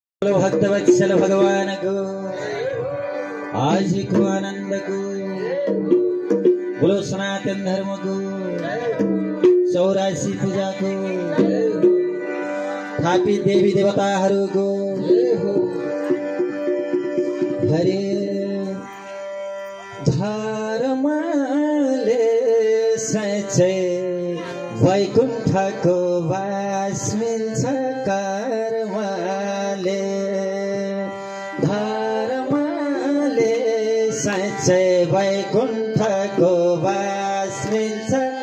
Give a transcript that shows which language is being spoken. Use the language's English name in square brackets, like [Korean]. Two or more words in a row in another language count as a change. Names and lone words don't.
[Nepali] बोलो भक्तवत्सल भगवान को आज को आनंद को बोलो सनातन धर्म को चौरासी पूजा को थापी देवी देवताहरू को हरे धर्मले सच्चै वैकुण्ठको वास मिल्छ कर्मले धर्मले सच्चै वैकुण्ठको वास मिल्छ